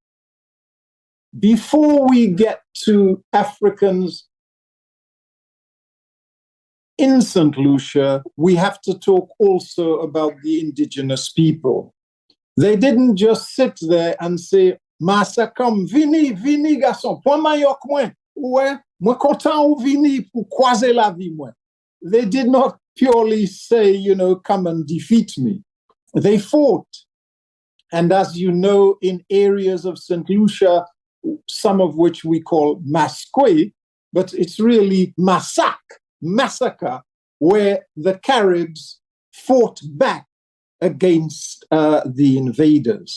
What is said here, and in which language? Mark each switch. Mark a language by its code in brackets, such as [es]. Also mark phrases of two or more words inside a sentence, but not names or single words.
[en] Before we get to Africans in St. Lucia, we have to talk also about the indigenous people. They didn't just sit there and say, Massa, come, [acf] vini, vini, garçon, point mayok mwen, ouè, mwen kontan ou vini pou kwaze la vi mwen. [en] They did not purely say, come and defeat me. They fought. And as you know, in areas of St. Lucia, some of which we call Masque, but it's really massacre, where the Caribs fought back against the invaders.